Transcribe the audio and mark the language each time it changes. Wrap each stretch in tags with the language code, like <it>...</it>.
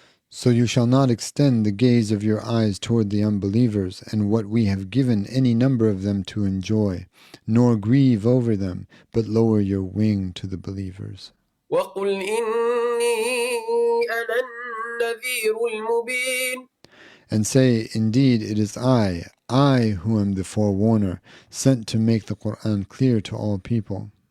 <en>So you shall not extend the gaze of your eyes toward the unbelievers and what we have given any number of them to enjoy, nor grieve over them, but lower your wing to the believers.</en> <ar>وقل إني أنا النذير المبين.</ar> <en>And say, indeed, it is I who am the forewarner, sent to make the Qur'an clear to all people.</en>